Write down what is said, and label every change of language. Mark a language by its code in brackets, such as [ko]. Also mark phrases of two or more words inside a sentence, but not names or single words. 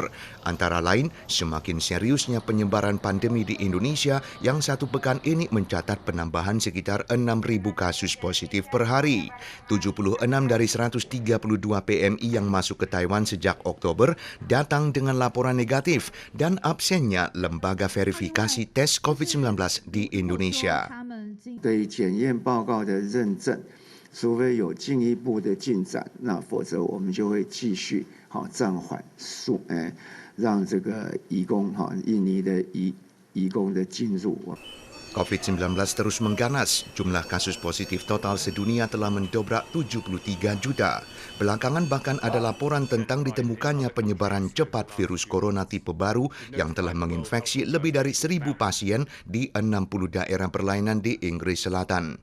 [id] Antara lain, semakin seriusnya penyebaran pandemi di Indonesia yang satu pekan ini mencatat penambahan sekitar 6.000 kasus positif per hari. 76 dari 132 PMI yang masuk ke Taiwan sejak Oktober datang dengan laporan negatif dan absennya lembaga verifikasi tes COVID-19 di Indonesia. [zh] 对检验报告的认证，除非有进一步的进展，那否则我们就会继续暂缓让这个移工印尼的移工的进入。 [id] COVID-19 terus mengganas. Jumlah kasus positif total sedunia telah mendobrak 73 juta. Belakangan bahkan ada laporan tentang ditemukannya penyebaran cepat virus corona tipe baru yang telah menginfeksi lebih dari 1.000 pasien di 60 daerah berlainan di Inggris Selatan.